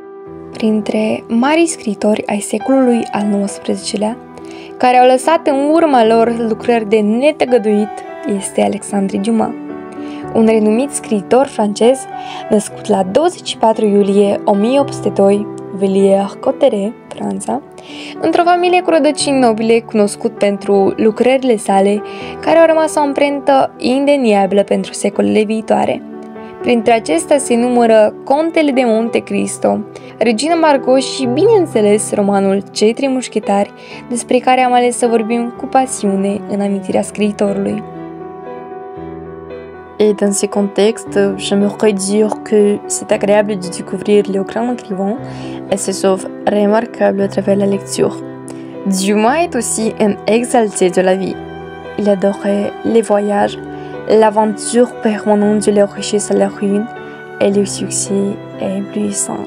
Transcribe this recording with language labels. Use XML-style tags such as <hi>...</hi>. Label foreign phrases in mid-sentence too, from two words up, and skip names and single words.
<ro>Printre marii scriitori ai secolului al XIX-lea, care au lăsat în urma lor lucrări de netăgăduit, este Alexandre Dumas, un renumit scriitor francez născut la 24 iulie 1802, Villiers-Cotterêts, Franța, într-o familie cu rădăcini nobile, cunoscut pentru lucrările sale, care au rămas o amprentă indeniabilă pentru secolele viitoare. Printre acestea se numără Contele de Monte Cristo, Regina Margot și, bineînțeles, romanul Cei Trei Mușchetari, despre care am ales să vorbim cu pasiune în amintirea scriitorului.</ro> <fr>Et dans ce contexte, j'aimerais dire que c'est agréable de découvrir le grand écrivain et ses œuvres remarquables à travers la lecture. Dumas est aussi un exalté de la vie. Il adorait les voyages, l'aventure permanente de la richesse à la ruine et le succès éblouissant.</fr>